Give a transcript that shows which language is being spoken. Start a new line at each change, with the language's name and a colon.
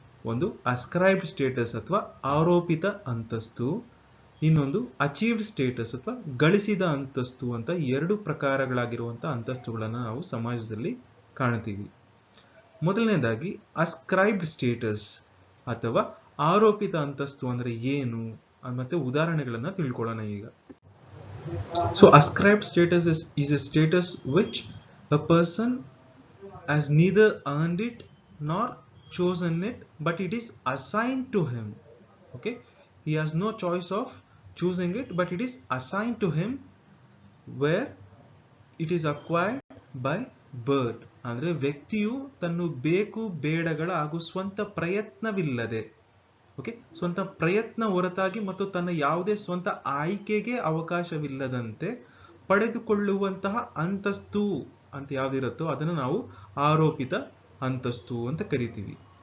Kannada: ಒಂದು ಅಸ್ಕ್ರೈಬ್ಡ್ ಸ್ಟೇಟಸ್ ಅಥವಾ ಆರೋಪಿತ ಅಂತಸ್ತು, ಇನ್ನೊಂದು ಅಚೀವ್ಡ್ ಸ್ಟೇಟಸ್ ಅಥವಾ ಗಳಿಸಿದ ಅಂತಸ್ತು ಅಂತ ಎರಡು ಪ್ರಕಾರಗಳಾಗಿರುವಂತಹ ಅಂತಸ್ತುಗಳನ್ನು ನಾವು ಸಮಾಜದಲ್ಲಿ ಕಾಣ್ತೀವಿ. ಮೊದಲನೇದಾಗಿ ಅಸ್ಕ್ರೈಬ್ಡ್ ಸ್ಟೇಟಸ್ ಅಥವಾ ಆರೋಪಿತ ಅಂತಸ್ತು ಅಂದ್ರೆ ಏನು ಮತ್ತೆ ಉದಾಹರಣೆಗಳನ್ನ ತಿಳ್ಕೊಳ್ಳೋಣ ಈಗ.
English: So ascribed status is a status which a person has neither earned it nor chosen it, but it is assigned to him. He has no choice of choosing it, but it is assigned to him, where it is acquired by birth.
Kannada: ಅಂದ್ರೆ ವ್ಯಕ್ತಿಯು ತನ್ನ ಬೇಕು ಬೇಡಗಳ ಹಾಗೂ ಸ್ವಂತ ಪ್ರಯತ್ನವಿಲ್ಲದೆ, ಸ್ವಂತ ಪ್ರಯತ್ನ ಹೊರತಾಗಿ ಮತ್ತು ತನ್ನ ಯಾವುದೇ ಸ್ವಂತ ಆಯ್ಕೆಗೆ ಅವಕಾಶವಿಲ್ಲದಂತೆ ಪಡೆದುಕೊಳ್ಳುವಂತಹ ಅಂತಸ್ತು ಅಂತ ಯಾವ್ದಿರುತ್ತೋ ಅದನ್ನು ನಾವು ಆರೋಪಿತ ಅಂತಸ್ತು ಅಂತ ಕರಿತೀವಿ.